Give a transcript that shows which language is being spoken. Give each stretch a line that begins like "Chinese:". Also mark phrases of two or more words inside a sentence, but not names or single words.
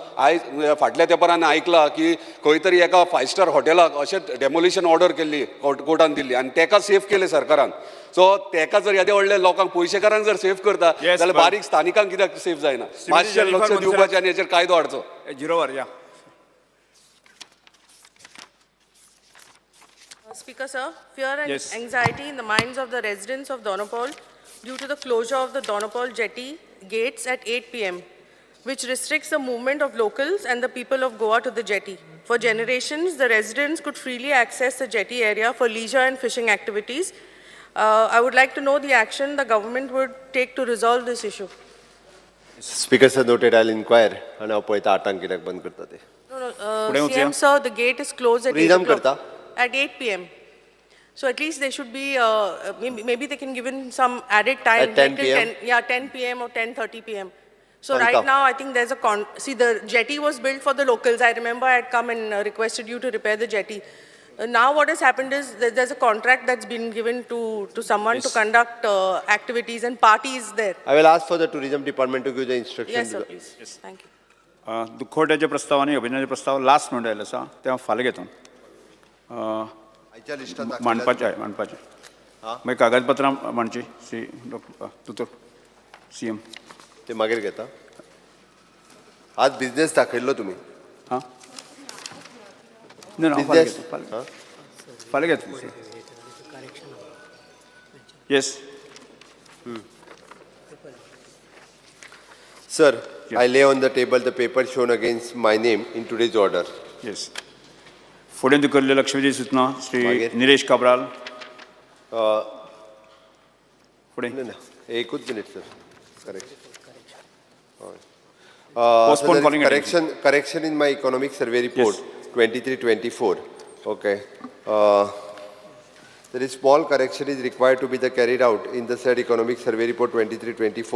Konkani: आयज फाटल्या तेंपार आयकलां की खंय तरी एका 5 स्टार हॉटेलाक अशें
English: demolition order
Konkani: केल्ली कोर्टान दिल्ली आनी तेका सेफ केलें सरकारान. सो तेका जर येदे व्हडले लोकांक पयशेकारांक जर सेफ करता जाल्यार बारीक स्थानिकांक कित्याक सेफ जायना. मातशें लक्ष दिवपाचें आनी हेचेर कायदो हाडचो. जिरोवर या.
English: Speaker sir, fear and anxiety in the minds of the residents of Donopal due to the closure of the Donopal jetty gates at 8 p.m. which restricts the movement of locals and the people of Goa to the jetty. For generations, the residents could freely access the jetty area for leisure and fishing activities. I would like to know the action the government would take to resolve this issue. Speaker sir noted, I'll inquire and
Konkani: हांव पळयता 8 कित्याक बंद करता ते.
English: No, CM sir, the gate is closed at 8 o'clock. At 8 p.m. So at least they should be, maybe they can give in some added time. At 10 p.m.? 10 p.m. or 10:30 p.m. So right now, I think there's a see, the jetty was built for the locals. I remember I had come and requested you to repair the jetty. Now what has happened is there's a contract that's been given to someone to conduct activities and parties there. I will ask for the tourism department to give the instructions. Yes, sir, please. Yes. Thank you.
Konkani: दुखवट्याचे प्रस्ताव आनी अभिनयाचे प्रस्ताव लास्ट म्हणून आयले आसा तें हांव फाल्यां घेता. मांडपाचें मागीर कागदपत्रां मांडची श्री डॉक्टर तुतर. CM. ते मागीर घेता. आज बिझनेस दाखयल्लो तुमी. हां ना बिझनेस फाल्यां घेतलो. येस.
English: Sir, I lay on the table the paper shown against my name in today's order.
Konkani: येस. फुडें धुकल्ले लक्षवेधी सूचना श्री निलेश काब्राल. फुडें एकूच मिनिट सर. करेक्ट.
English: Postpone calling correction in my economic survey report 23-24. Okay. There is small correction is required to be carried out in the said economic survey report 23-24.